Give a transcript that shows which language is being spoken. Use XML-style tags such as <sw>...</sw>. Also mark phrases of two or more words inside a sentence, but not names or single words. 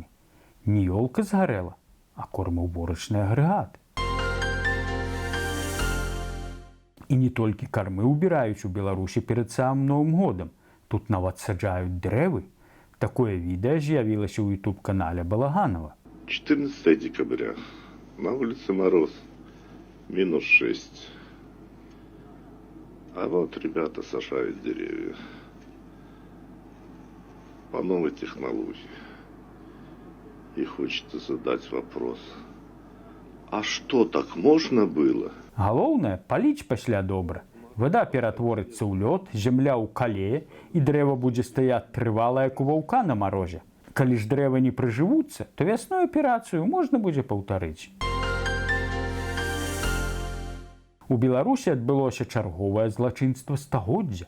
<be>Не ёлка згарэла, а кормаўборачны агрэгат. І не толькі кармы ўбіраюць у Беларусі перад самым Новым годам. Тут нават саджаюць дрэвы. Такое відэа з'явілася ў YouTube-канале Балаганова.</be> <ru>14 декабря. На улице мороз. -6. А вот ребята сажают деревья. По новой технологии. И хочется задать вопрос. А что, так можно было?</ru> <be>Галоўнае, паліць пасля добра. Вада ператворыцца ў лёд, зямля ў калее, і дрэва будзе стаяць трывала, як у ваўка на марозе. Калі ж дрэвы не прыжывуцца, то вясной аперацыю можна будзе паўтарыць. У Беларусі адбылося чарговае злачынства стагоддзя.</be>